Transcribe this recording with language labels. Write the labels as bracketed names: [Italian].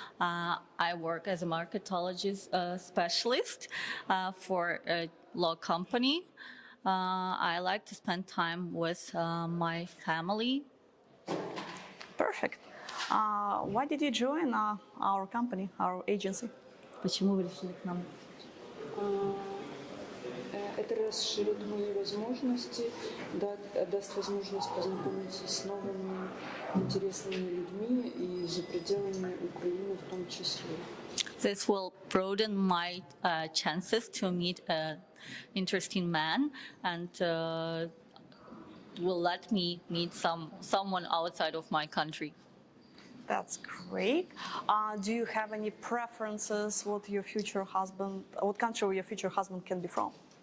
[English] I work as a marketologist specialist for a law company. I like to spend time with my family. Perfect. Why did you join our company, our agency? [Russian] Почему вы решили к нам? Это расширит мои возможности, даст возможность познакомиться с новыми интересными людьми и за пределами Украины в том числе. [English] This will broaden my chances to meet an interesting man and will let me meet someone outside of my country. That's great. Do you have any preferences what your future husband, what country your future husband can be from?